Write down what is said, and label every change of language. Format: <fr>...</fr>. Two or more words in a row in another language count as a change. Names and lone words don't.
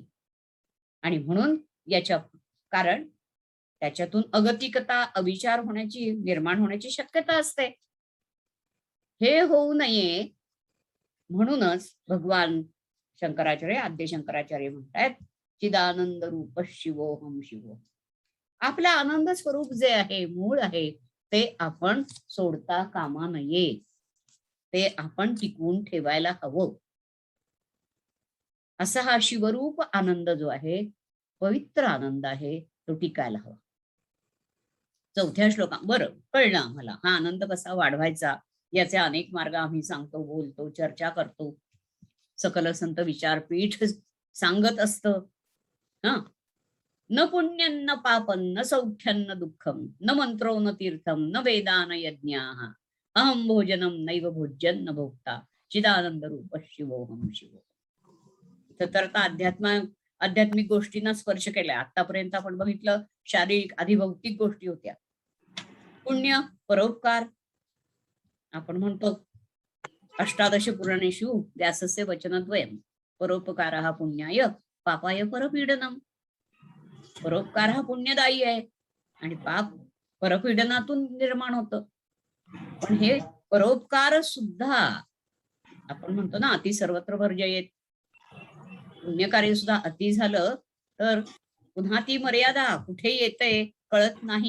<mr>आणि म्हणून याच्या कारण त्याच्यातून अगतिकता, अविचार होण्याची, निर्माण होण्याची शक्यता असते. हे होऊ नये म्हणूनच भगवान शंकराचार्य, आद्य शंकराचार्य म्हणतायत,</mr> <sa>चिदानंद रूप शिवोहम शिवो.</sa> <mr>आपलं आनंद स्वरूप जे आहे, मूळ आहे, ते आपण सोडता कामा नये. ते आपण टिकवून ठेवायला हवं. असा हा शिवरूप आनंद जो आहे, पवित्र आनंद आहे, तो टिकायला हवा. चौथ्या श्लोका बरं कळलं आम्हाला हा आनंद कसा वाढवायचा, याचे अनेक मार्ग आम्ही सांगतो, बोलतो, चर्चा करतो. सकल संत विचारपीठ सांगत असतं. हा,</mr> <sa>न पुण्यं न पापं न सौख्यं न दुःखं न मंत्रो न तीर्थं न वेदा न यज्ञाः अहं भोजनं नैव भोज्यं न भोक्ता चिदानंद रूप शिवोहम शिवो.</sa> <mr>तर आता आध्यात्मिक गोष्टींना स्पर्श केलाय. आतापर्यंत आपण बघितलं शारीरिक आधी भौतिक गोष्टी होत्या. पुण्य, परोपकार. आपण म्हणतो</mr> <sa>अष्टादश पुराणेषु व्यासस्य वचनद्वयम् परोपकारः पुण्याय पापाय परपीडनम.</sa> <mr>परोपकार हा पुण्यदायी आहे आणि पाप परपीडनातून निर्माण होतं. पण हे परोपकार सुद्धा आपण म्हणतो ना,</mr> <sa>अति सर्वत्र वर्जयेत.</sa> <mr>पुण्यकार्य सुद्धा अति झालं तर पुन्हा ती मर्यादा कुठे येते कळत नाही.</mr>